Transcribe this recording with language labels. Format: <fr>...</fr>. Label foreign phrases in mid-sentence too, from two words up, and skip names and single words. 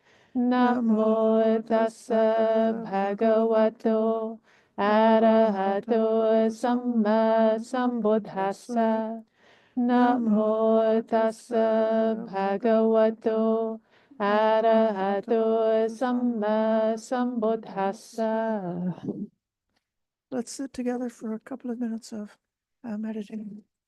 <pi>Namo tassa bhagavato arahato samma sambuddhassa. Namo tassa bhagavato arahato samma sambuddhassa.</pi> <en>Let's sit together for a couple of minutes of meditating.</en>